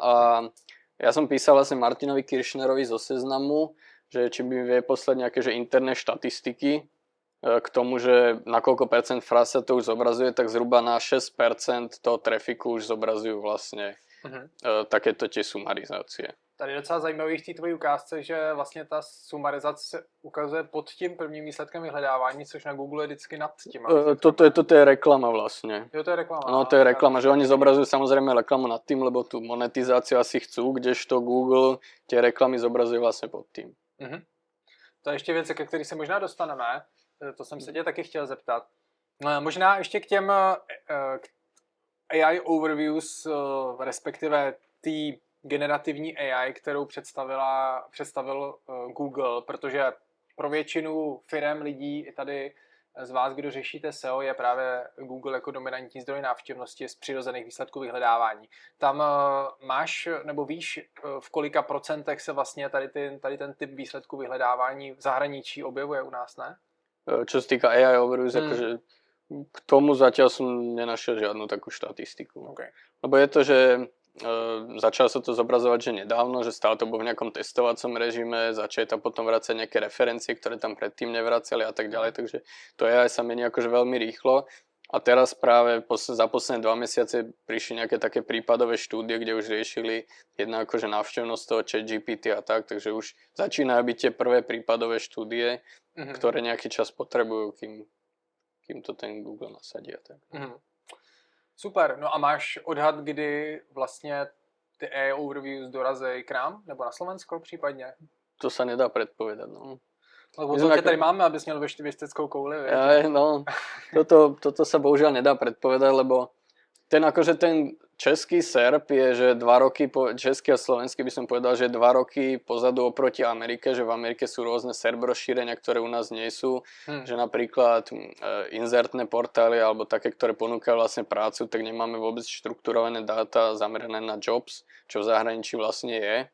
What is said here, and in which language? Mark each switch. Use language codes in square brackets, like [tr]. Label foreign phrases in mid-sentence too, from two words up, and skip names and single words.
[sk] A ja som písal vlastne Martinovi Kiršnerovi zo Seznamu, že či by vie poslať nejaké že interné štatistiky k tomu, že na koľko percent fráz sa to už zobrazuje, tak zhruba na 6% toho trafiku už zobrazujú vlastne takéto tie sumarizácie. [cs] Tady je docela zajímavý v té tvojí ukázce, že vlastně ta sumarizace ukazuje pod tím prvním výsledkem vyhledávání, což na Google je vždycky nad tím. [sk] Toto je reklama vlastne. [cs] Jo, to je reklama. [sk] No to je reklama, že oni zobrazujú samozrejme reklamu nad tým, lebo tú monetizáciu asi chcú, kdežto Google tie reklamy zobrazuje vlastne pod tým. [cs] To je ještě věc, ke který se možná dostaneme. To jsem se tě taky chtěl zeptat. Možná ještě k těm AI overviews, respektive té generativní AI, kterou představil Google, protože pro většinu firem, lidí i tady z vás, kdo řešíte SEO, je právě Google jako dominantní zdroj návštěvnosti z přirozených výsledků vyhledávání. Tam máš, nebo víš, v kolika procentech se vlastně tady ten typ výsledků vyhledávání v zahraničí objevuje u nás, ne? [sk] Čo sa týka AI overviews, akože k tomu zatiaľ som nenašiel žiadnu takú štatistiku. Okay. Lebo je to, že začalo sa to zobrazovať, že nedávno, že stále to bolo v nejakom testovacom režime, začali tam potom vracať nejaké referencie, ktoré tam predtým nevracali a tak ďalej, takže to AI sa mení akože veľmi rýchlo. A teraz práve za posledné 2 mesiace prišli nejaké také prípadové štúdie, kde už riešili jedna akože návštevnosť toho ChatGPT a tak, takže už začínajú byť tie prvé prípadové štúdie, ktoré nejaký čas potrebujú, kým to ten Google nasadí a tak. [cs] Super, no a máš odhad, kdy vlastně ty AI overviews dorazí k nám, nebo na Slovensko případně? [sk] To sa nedá predpovedať, no. [cs] Lebo to tě tady máme, abys měl věšteckou kouli, no, [sk] toto sa bohužiaľ nedá predpovedať, lebo ten český SERP je, že 2 roky, český a slovenský by som povedal, že 2 roky pozadu oproti Amerike, že v Amerike sú rôzne SERP rozšírenia, ktoré u nás nie sú, že napríklad inzertné portály alebo také, ktoré ponúkajú vlastne prácu, tak nemáme vôbec štrukturované dáta zamerané na jobs, čo v zahraničí vlastne je.